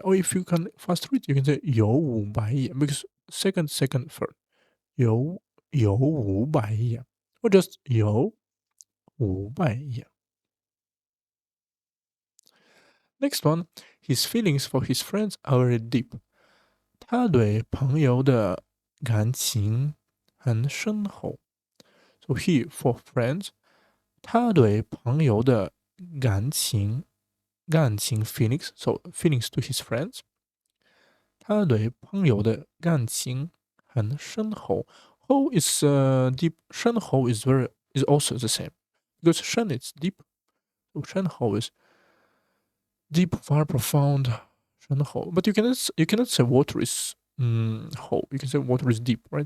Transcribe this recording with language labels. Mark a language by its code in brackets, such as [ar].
[en] Or if you can fast read, you can say [zh] 有500页 [en] because second, third. [zh] 有500页 [en] or just [zh] 有500页。 [en] Next one, his feelings for his friends are very deep. [zh] 他对朋友的感情很深厚。 [en] So he for friends, [zh] 他对朋友的感情 [en] feelings, so feelings to his friends. [zh] 他对朋友的感情很深厚。 [en] 厚 is deep. 深厚 is also the same because 深 is deep. So 深厚 is deep, far, profound. 深厚 but you cannot say water is 厚 you can say water is deep, right?